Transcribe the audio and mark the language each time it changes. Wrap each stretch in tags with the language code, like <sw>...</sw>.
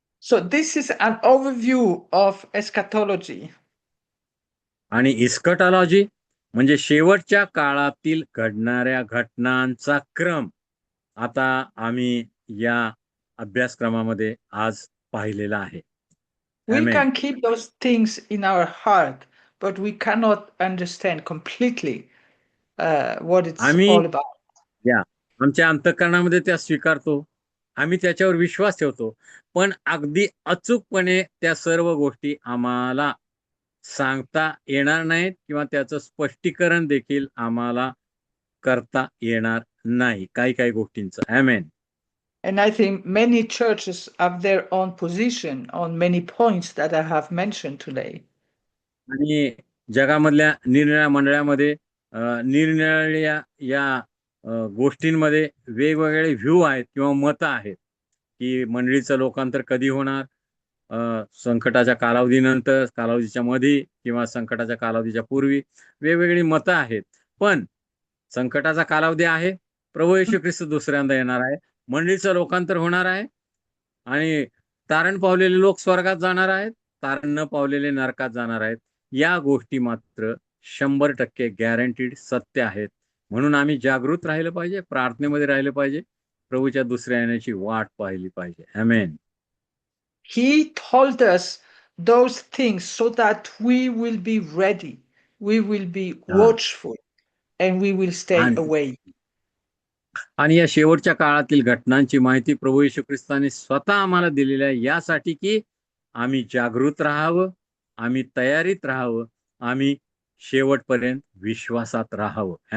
<en>So this is an overview of eschatology.</en> <mr>आणि इस्कटॉलॉजी म्हणजे शेवटच्या काळातील घडणाऱ्या घटनांचा क्रम आता आम्ही या अभ्यासक्रमामध्ये आज पाहिलेला आहे.</mr> <en>We Amen. can keep those things in our heart, but we cannot understand completely what it's</en> <mr>आम्ही</mr> <en>all about.</en> <mr>या आमच्या अंतःकरणामध्ये त्या स्वीकारतो, आम्ही त्याच्यावर विश्वास ठेवतो, पण अगदी अचूकपणे त्या सर्व गोष्टी आम्हाला सांगता येणार नाहीत किंवा त्याचं स्पष्टीकरण देखील आम्हाला करता येणार नाही काही काही गोष्टींचं. आमेन.</mr> <en>And I think many churches have their own position on many points that I have mentioned today.</en> <mr>आणि जगामधल्या निरनिराळ्या मंडळामध्ये निरनिराळ्या या गोष्टींमध्ये वेगवेगळे व्ह्यू आहेत किंवा मतं आहेत की मंडळीचं लोकांतर कधी होणार, संकटाच्या कालावधीनंतर, कालावधीच्या मध्ये किंवा संकटाच्या कालावधीच्या पूर्वी. वेगवेगळी मतं आहेत. पण संकटाचा कालावधी आहे, प्रभू येशू ख्रिस्त दुसऱ्यांदा येणार आहे, मंडळीचं लोकांतर होणार आहे आणि तारण पावलेले लोक स्वर्गात जाणार आहेत, तारण न पावलेले नरकात जाणार आहेत. या गोष्टी मात्र 100% गॅरंटीड सत्य आहेत. म्हणून आम्ही जागृत राहिलं पाहिजे, प्रार्थनेमध्ये राहिलं पाहिजे, प्रभूच्या दुसऱ्या येण्याची वाट पाहिली पाहिजे. आमेन.</mr> <en>He told us those things so that we will be ready, we will be watchful, and we will stay away.</en> <mr>आणि या शेवटच्या काळातील घटनांची माहिती प्रभू येशू ख्रिस्ताने स्वतः आम्हाला दिलेली आहे यासाठी की आम्ही जागृत राहावं, आम्ही तयारीत राहावं, आम्ही शेवटपर्यंत विश्वासात राहावं.</mr>